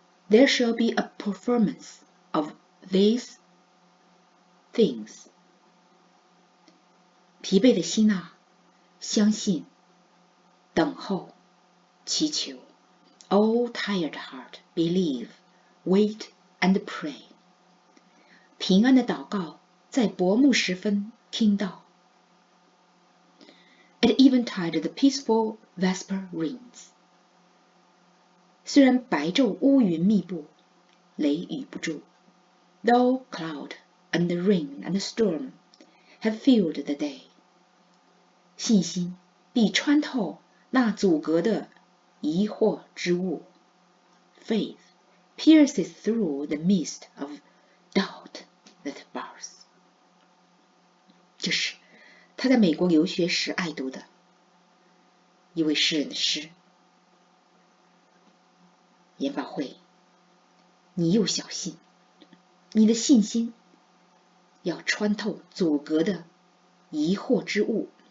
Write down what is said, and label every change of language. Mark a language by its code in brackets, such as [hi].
[en] There shall be a performance of these things. [zh] 疲惫的心啊，相信，等候，祈求。 [en] Oh, tired heart, believe, wait and pray. [zh] 平安的祷告在薄暮时分听到。 [en] At eventide the peaceful vesper rings. [zh] 虽然白昼乌云密布，雷雨不住， [en] Though cloud and rain and storm have filled the day. [zh] 信心必穿透那阻隔的疑惑之物。 [en] Faith pierces through the mist of doubt that bars. [zh] 这是他在美国留学时爱读的一位诗人的诗。研宝会，你又小心，你的信心要穿透阻隔的疑惑之物。